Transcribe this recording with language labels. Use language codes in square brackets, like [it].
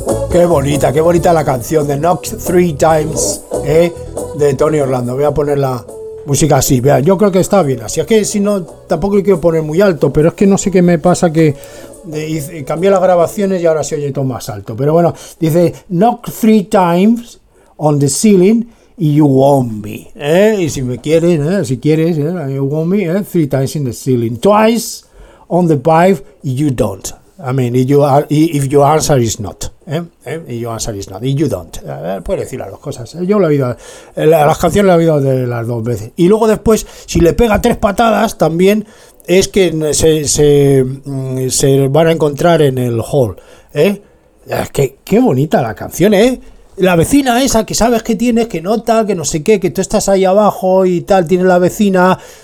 [es] Qué bonita la canción de Knock Three Times, de Tony Orlando. Voy a poner la música así. Vean, yo creo que está bien. Así es que si no, tampoco le quiero poner muy alto, pero es que no sé qué me pasa que cambié las grabaciones y ahora se oye todo más alto. Pero bueno, dice [en] Knock Three Times on the ceiling and you want me. [es] Y si me quieres, si quieres, [en] you want me, three times in the ceiling, twice on the pipe you don't. I mean, if your answer is not. If your answer is not. If you don't. [es] Puedes decir las dos cosas. Yo lo he oído. Las canciones las he oído de las dos veces. Y luego después, si le pega tres patadas, también es que se van a encontrar en el hall, ¿eh? Es que qué bonita la canción, ¿eh? La vecina esa que sabes que tienes, que nota, que no sé qué, que tú estás ahí abajo y tal, tiene la vecina.